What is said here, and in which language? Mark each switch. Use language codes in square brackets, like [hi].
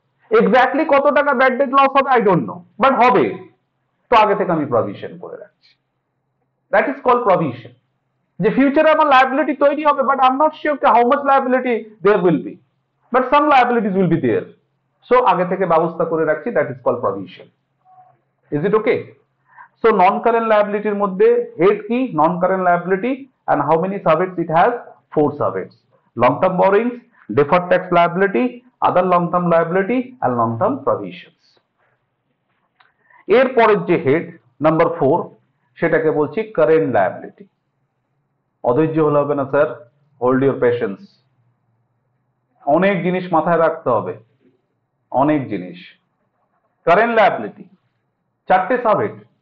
[bn] Exactly কত টাকা bad date loss হবে [en] I don't know, but হবে, [bn] তো আগে থেকে আমি প্রভিশন করে রাখছি। [en] That is called provision. যে ফিউচারে আমার লায়াবিলিটি তৈরি হবে, but I am not sure how much liability there will be, but some liabilities will be there, [bn] so আগে থেকে ব্যবস্থা করে রাখছি, [en] That is called provision. Is it okay? [bn] So non current লায়াবিলিটির মধ্যে হেড কি? নন current liability, [en] and how many subheads it has? 4 subheads: long term borrowings, deferred tax liability, other long term liability, and long term provisions. [bn] এর পরের যে head number 4 সেটাকে বলছি current liability. অধৈর্য হলে হবে না স্যার, [en] Hold your patience. [bn] অনেক জিনিস মাথায় রাখতে হবে, অনেক জিনিস। Current liability 4টে subhead.